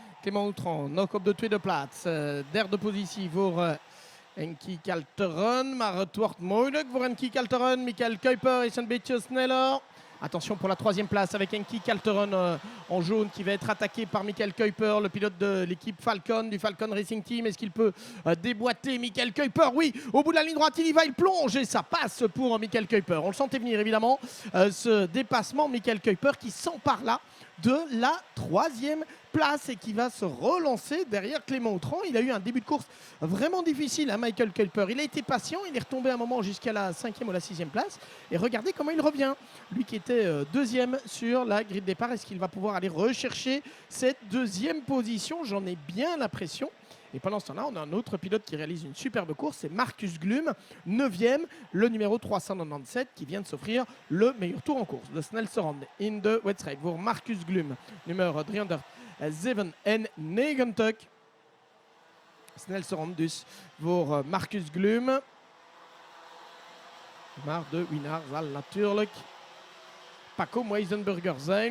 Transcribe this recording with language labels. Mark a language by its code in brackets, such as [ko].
[nl] Clément Autran nog op de tweede plaats. Derde positie voor Enki Kalteren. Maar het wordt moeilijk voor Enki Kalteren. Michael Kuiper is een beetje sneller. [fr] Attention pour la 3e place avec Enki Kalteren en jaune qui va être attaqué par Michael Kuiper, le pilote de l'équipe Falcon, du Falcon Racing Team. Est-ce qu'il peut déboîter Michael Kuiper? Oui, au bout de la ligne droite, il y va, il plonge et ça passe pour Michael Kuiper. On le sentait venir évidemment, ce dépassement. Michael Kuiper qui s'empare là de la 3e place et qui va se relancer derrière Clément Autran. Il a eu un début de course vraiment difficile, Michael Kuiper. Il a été patient, il est retombé un moment jusqu'à la 5e ou la 6e place. Et regardez comment il revient. Lui qui était 2e sur la grille de départ, est-ce qu'il va pouvoir aller rechercher cette 2e position? J'en ai bien l'impression. Et pendant ce temps-là, on a un autre pilote qui réalise une superbe course, c'est Marcus Glum, 9e, le numéro 397, qui vient de s'offrir le meilleur tour en course [nl] de Snelsterand in de wedstrijd voor Marcus Glum, [fr] numéro 397. [nl] Snelsterand dus voor Marcus Glum. Maar de winnaar zal natuurlijk Paco Meisenburger zijn.